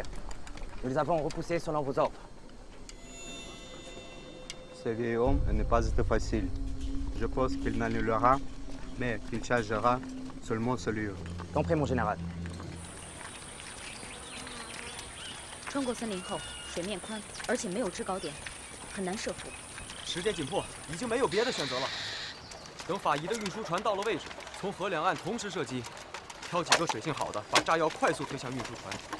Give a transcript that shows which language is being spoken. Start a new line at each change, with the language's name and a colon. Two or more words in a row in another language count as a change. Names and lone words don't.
French: Nous les avons repoussés selon vos ordres. Ce vieil homme n'est pas facile. Je pense qu'il n'annulera, mais qu'il chargera seulement ce lieu. Compris, mon général.
Chinese: 穿过森林后，水面宽，而且没有制高点，很难设伏。时间紧迫，已经没有别的选择了。等法夷的运输船到了位置，从河两岸同时射击，挑几个水性好的，把炸药快速推向运输船。